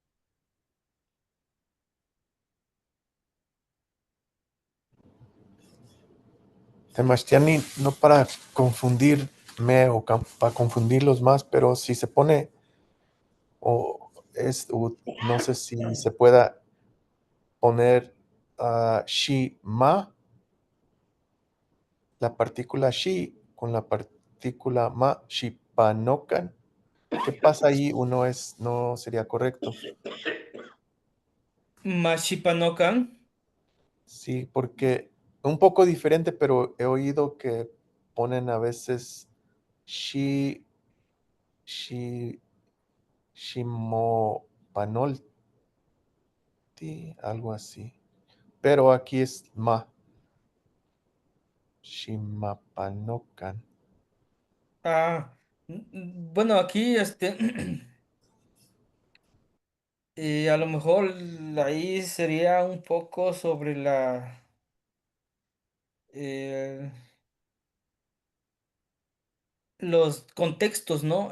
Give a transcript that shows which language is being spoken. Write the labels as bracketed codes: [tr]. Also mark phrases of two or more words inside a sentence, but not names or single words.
[es] Sebastián, no para confundirme o para confundirlos más, pero si se pone, no sé si se pueda poner she, ma, la partícula she con la partícula ma, shipanokan. ¿Qué pasa ahí? No sería correcto. Mashipanokan. Sí, porque un poco diferente, pero he oído que ponen a veces shi, shi, shimopanolti, algo así. Pero aquí es ma, shimapanokan. Ah, bueno, aquí a lo mejor ahí sería un poco sobre eh, los contextos, ¿no?